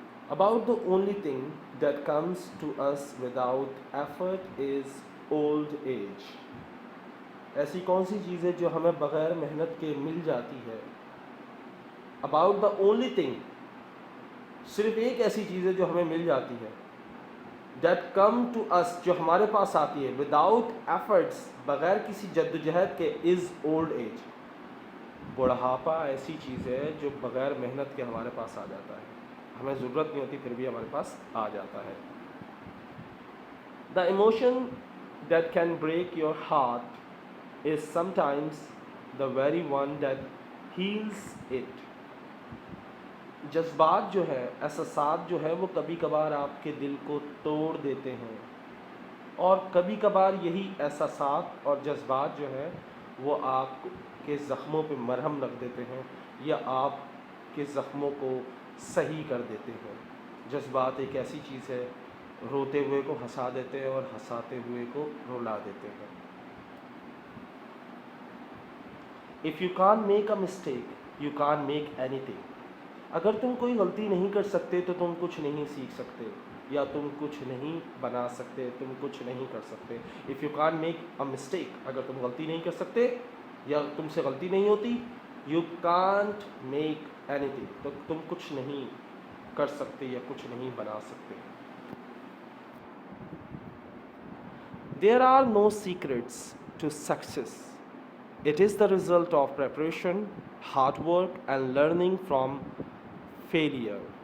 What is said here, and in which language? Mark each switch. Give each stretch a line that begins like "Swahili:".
English: About the only thing that comes to us without effort is old age.
Urdu: ایسی کون سی چیز ہے جو ہمیں بغیر محنت کے مل جاتی ہے؟
English: About the only thing,
Urdu: صرف ایک ایسی چیز ہے جو ہمیں مل جاتی ہے.
English: That come to us,
Urdu: جو ہمارے پاس آتی ہے,
English: without efforts,
Urdu: بغیر کسی جدوجہد کے,
English: is old age.
Urdu: بڑھاپا ایسی چیز ہے جو بغیر محنت کے ہمارے پاس آ جاتا ہے, ہمیں ضرورت نہیں ہوتی پھر بھی ہمارے پاس آ جاتا ہے.
English: The emotion that can break your heart is sometimes the very one that heals it.
Urdu: جذبات جو ہے, احساسات جو ہے, وہ کبھی کبھار آپ کے دل کو توڑ دیتے ہیں اور کبھی کبھار یہی احساسات اور جذبات جو ہے وہ آپ کے زخموں پہ مرہم رکھ دیتے ہیں یا آپ کے زخموں کو صحیح کر دیتے ہیں. جذبات ایک ایسی چیز ہے, روتے ہوئے کو ہنسا دیتے ہیں اور ہنساتے ہوئے کو رلا دیتے ہیں.
English: If you can't make a mistake, you can't make anything.
Urdu: اگر تم کوئی غلطی نہیں کر سکتے تو تم کچھ نہیں سیکھ سکتے یا تم کچھ نہیں بنا سکتے, تم کچھ نہیں کر سکتے.
English: If you can't make a mistake,
Urdu: اگر تم غلطی نہیں کر سکتے یا تم سے غلطی نہیں ہوتی,
English: you can't make anything,
Urdu: تو تم کچھ نہیں کر سکتے یا کچھ نہیں بنا سکتے.
English: There are no secrets to success. It is the result of preparation, hard work and learning from failure.